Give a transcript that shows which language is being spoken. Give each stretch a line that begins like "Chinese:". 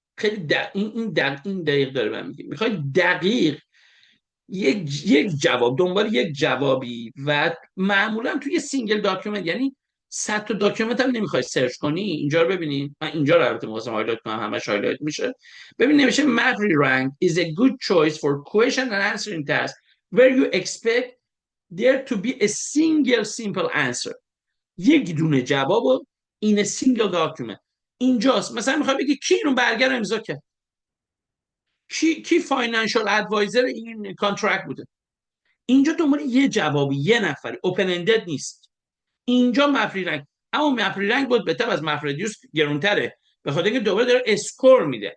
Persian: خیلی این دقیق داره من میگه، میخوای دقیق یک جواب دنبال یک جوابی، و معمولا توی سینگل داکیومنت، یعنی 100 تا داکیومنت هم نمیخوای سرچ کنی. اینجا رو ببینید، من اینجا رو البته می‌خواستم هایلایت کنم، همش هایلایت میشه. ببین نمیشه
English: Mapry rank is a good choice for question and answering task where you expect there to be a single simple answer.
Persian: یک دونه جواب این سینگل داکیومنت اینجاست. مثلا میخوای بگی کی اینو برگر امضا کرد، کی فاینانشال ادوایزر این کانترکت بوده. اینجا دنبال یه جوابی، یه نفری، اوپن اندد نیست. اینجا مفری رنگ. اما مفری رنگ بود بهتر از مفردیوس گرونتره، به خاطر اینکه دوباره داره اسکور میده.